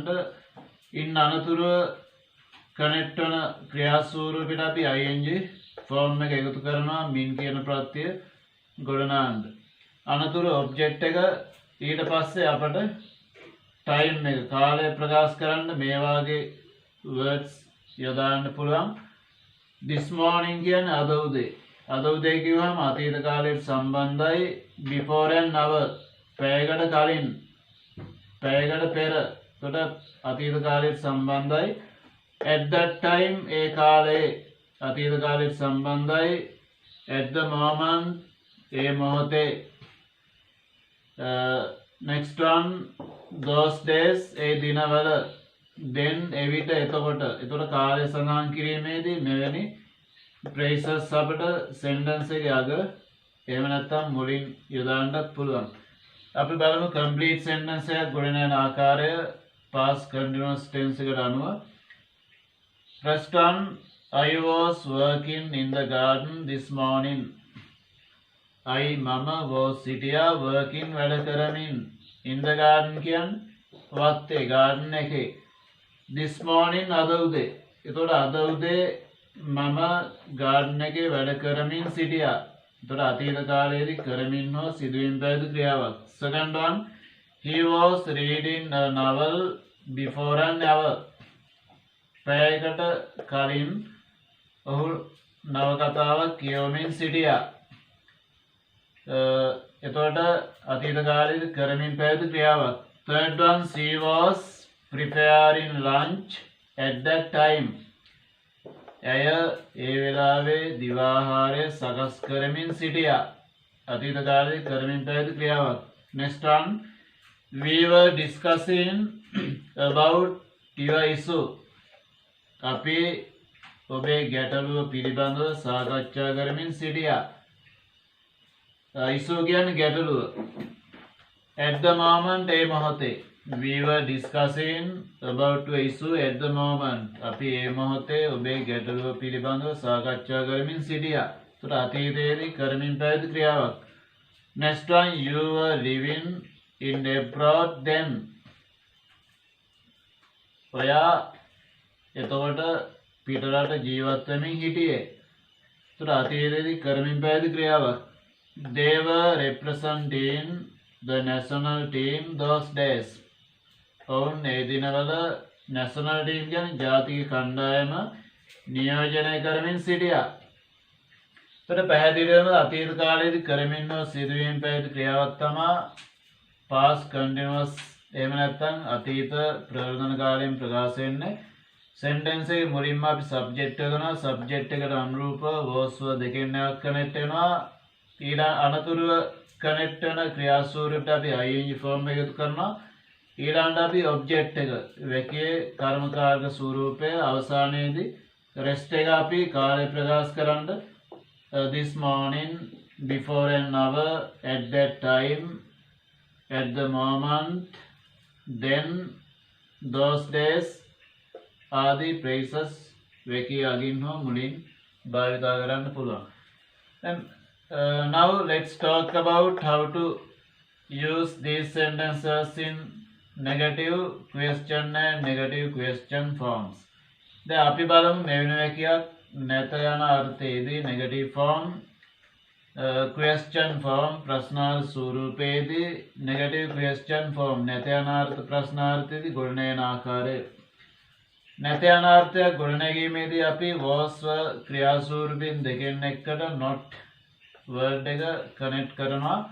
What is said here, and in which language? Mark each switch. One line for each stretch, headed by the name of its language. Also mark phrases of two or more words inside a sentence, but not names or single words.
Sinhala: ඉන් අනතුරුව කනෙක්ට් වන ක්‍රියා ස්වරූපයට අපි
English: ing form
Sinhala: එක එකතු කරනවා min කියන ප්‍රත්‍යය ගොඩනගන්න. අනතුරු object එක ඊට පස්සේ අපට time එක කාලය ප්‍රකාශ කරන්න මේ වාගේ words යොදාන්න පුළුවන්.
English: this morning
Sinhala: කියන්නේ අද උදේ. අද උදේ කිව්වම අතීත කාලයට සම්බන්ධයි.
English: before an hour
Sinhala: පැයකට කලින්, පැයකට පෙර. එතකොට අතීත කාලයට සම්බන්ධයි.
English: at that time
Sinhala: ඒ කාලයේ අතීත කාලයට සම්බන්ධයි.
English: at the moment
Sinhala: ඒ මොහොතේ.
English: next one, those days
Sinhala: ඒ දිනවල. then එවිට එතකොට. එතකොට කාලය සඳහන් කිරීමේදී මෙවැනි phrases අපිට sentence එකේ අග එහෙම නැත්නම් මුලින් යොදාන්නත් පුළුවන්. අපි බලමු
English: complete sentence
Sinhala: එකක් ගොඩනැගෙන ආකාරය
English: past continuous tense
Sinhala: එකට අනුව.
English: first one, I was working in the garden this morning.
Sinhala: I මම was සිටියා working වැඩ කරමින්.
English: in the garden
Sinhala: කියන්නේ වත්තේ
English: garden එකේ. this morning
Sinhala: අද උදේ. එතකොට අද උදේ මම garden එකේ වැඩ කරමින් සිටියා. එතකොට අතීත කාලයේදී කරමින් හෝ සිදුවීම් පැවති ක්‍රියාවක්.
English: Second one, he was reading a novel before an hour.
Sinhala: පැයකට කලින් ඔහු නවකතාවක් කියවමින් සිටියා. එතකොට අතීත කාලයේදී කරමින් පැවති ක්‍රියාවක්.
English: Third one, she was preparing lunch at that time.
Sinhala: ඇය ඒ වෙලාවේ දිවාහාරය සකස් කරමින් සිටියා. අතීත කාලයේ කරමින් පැවති ක්‍රියාවක්.
English: Next one, we were discussing about your issue.
Sinhala: අපි ඔබේ ගැටලුව පිළිබඳව සාකච්ඡා කරමින් සිටියා. issue කියන්නේ ගැටලුව.
English: At the moment
Sinhala: ඒ මොහොතේ.
English: We were discussing about your issue at the moment.
Sinhala: අපි ඒ මොහොතේ ඔබේ ගැටලුව පිළිබඳව සාකච්ඡා කරමින් සිටියා. ඒතර අතීතයේදී කරමින් පැවති ක්‍රියාවක්.
English: Next one, you were living in abroad then.
Sinhala: ඔයා එතකොට පිටරට ජීවත් වෙමින් හිටියේ. ඒතර අතීතයේදී කරමින් පැවති ක්‍රියාවක්.
English: They were representing the national team those days.
Sinhala: ඔවුන් ඒ දිනවල
English: national team
Sinhala: කියන්නේ ජාතික කණ්ඩායම නියෝජනය කරමින් සිටියා. ඒතර පැහැදිලිවම අතීත කාලයේදී කරමින් සිදුවීම් පැවති ක්‍රියාවක් තමයි
English: past continuous.
Sinhala: එහෙම නැත්නම් අතීත ප්‍රවර්තන කාලයෙන් ප්‍රකාශ වෙන්නේ. sentence එකේ මුලින්ම අපි subject එක ගන්නවා. subject එකට අනුරූපව
English: was were
Sinhala: දෙකෙන් එකක් connect වෙනවා. ඊට අනතුරුව connect වෙන ක්‍රියාස්වරූපයට අපි
English: ing form
Sinhala: එක එකතු කරනවා. ඊළඟට අපි object එක වැකියේ කර්මකාරක ස්වරූපය අවසානයේදී rest එක අපි කාලය ප්‍රකාශ කරන්න
English: this morning, before an hour, at that time, at the moment, then, those days
Sinhala: ආදී phrases වැකියේ අගින් හෝ මුලින් භාවිතා කරන්න පුළුවන්.
English: Then now let's talk about how to use these sentences in negative question and negative question forms.
Sinhala: දැන් අපි බලමු මෙවැනි වැකියක් නැත යන අර්ථයේදී
English: negative form, question form
Sinhala: ප්‍රශ්නාර්ථ ස්වරූපයේදී
English: negative question form
Sinhala: නැත යන අර්ථ ප්‍රශ්නාර්ථයේදී ගොඩනැගෙන ආකාරය. නැත යන අර්ථයක් ගොඩනැගීමේදී අපි
English: was were
Sinhala: ක්‍රියාස්වරූපින් දෙකෙන් එකට
English: not word
Sinhala: එක connect කරනවා.